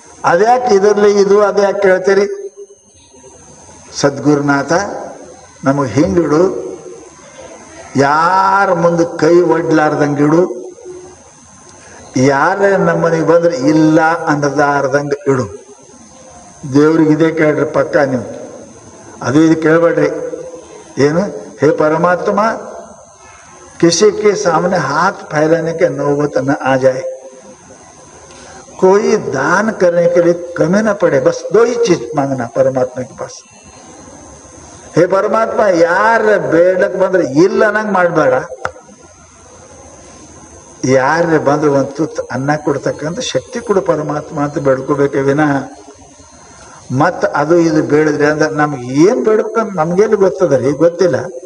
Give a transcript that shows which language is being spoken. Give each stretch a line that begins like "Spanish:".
Kannada: ಅದ್ಯಾಕೆ ಇದರಲ್ಲಿ ಇದು ಅದ್ಯಾಕೆ ಕೇಳ್ತೀರಿ? ಸದ್ಗುರುನಾಥ ನಮಗೆ ಹಿಂಗಿಡು, ಯಾರ ಮುಂದೆ ಕೈ ಒಡ್ಲಾರ್ದಂಗಿಡು, ಯಾರೇ ನಮ್ಮನಿಗೆ ಬಂದ್ರೆ ಇಲ್ಲ ಅನ್ನದಾರ್ದಂಗೆ ಇಡು. ದೇವ್ರಿಗೆ ಇದೇ ಕೇಳ್ರಿ ಪಕ್ಕ ನೀವು, ಅದು ಇದು ಕೇಳಬೇಡ್ರಿ.
Hindi: ಏನು, हे परमात्मा किसी के सामने हाथ फैलाने के नौबत न आ जाए, कोई दान करने के लिए कमी न पड़े, बस दो ही चीज मांगना परमात्मा के पास. हे परमात्मा यार
Kannada: ಬೇಡಕ್ ಬಂದ್ರೆ ಇಲ್ಲ ಅನ್ನಂಗೆ ಮಾಡಬೇಡ, ಯಾರೇ ಬಂದ್ರೆ ಒಂದು ತುತ್ತು ಅನ್ನ ಕೊಡ್ತಕ್ಕಂಥ ಶಕ್ತಿ ಕೊಡು ಪರಮಾತ್ಮ ಅಂತ ಬೇಡ್ಕೋಬೇಕೆ ವಿನಃ ಮತ್ತು ಅದು ಇದು ಬೇಡಿದ್ರಿ ಅಂದ್ರೆ ನಮ್ಗೆ ಏನು ಬೇಡ್ಬೇಕಂತ ನಮ್ಗೇನು ಗೊತ್ತದ ರೀ? ಗೊತ್ತಿಲ್ಲ.